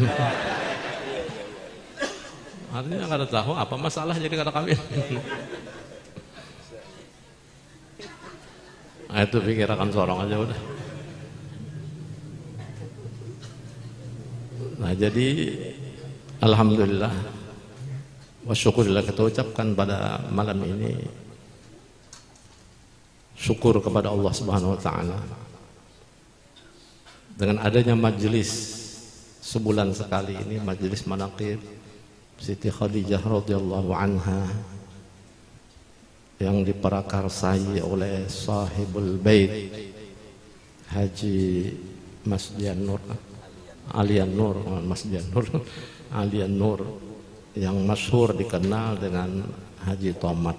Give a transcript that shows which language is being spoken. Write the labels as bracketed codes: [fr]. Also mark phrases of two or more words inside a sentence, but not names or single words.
[bjn] Artinya kada tahu apa masalah jadi kada kawin. Nah, itu pikiran sorong aja udah. [id] Nah jadi [ar] الحمد لله والشكر لله [id] kita ucapkan pada malam ini syukur kepada Allah [ar] سبحانه وتعالى [id] dengan adanya majelis sebulan sekali ini, majelis manaqib Siti Khadijah [ar] رضي الله عنها [id] yang diprakarsai oleh [ar] صاحب البيت [id] Haji Mas Dian Nur Alian Nur, Mas Dian Nur, Alian Nur yang masyhur dikenal dengan Haji Tomat.